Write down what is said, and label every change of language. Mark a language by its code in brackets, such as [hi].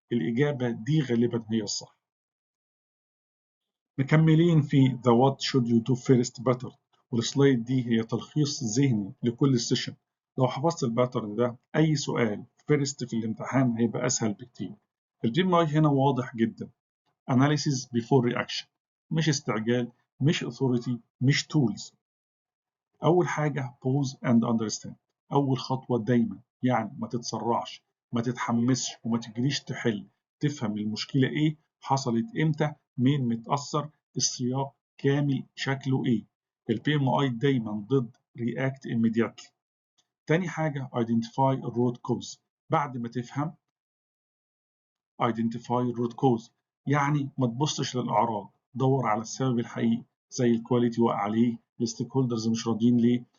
[ar] الاجابه دي غالبا هي الصح. مكملين في [en] The What Should You Do First Pattern، [ar] والسلايد دي هي تلخيص ذهني لكل السيشن. لو حفظت الباترن ده أي سؤال فيرست في الامتحان هيبقى أسهل بكتير. البي ام اي هنا واضح جدا. [en] Analysis before reaction، [ar] مش استعجال [en] مش authority مش tools. [ar] أول حاجة [en] pause and understand، [ar] أول خطوة دايما، يعني ما تتسرعش ما تتحمسش وما تجريش تحل. تفهم المشكلة إيه، حصلت إمتى، مين متأثر، السياق كامل شكله إيه. البي ام اي دايما ضد [en] react immediately. [ar] تاني حاجة [en] identify root cause، [ar] بعد ما تفهم identify root cause، يعني ما تبصش للأعراض، دور على السبب الحقيقي زي الكواليتي واقع عليه، الستيك هولدرز مش راضيين ليه.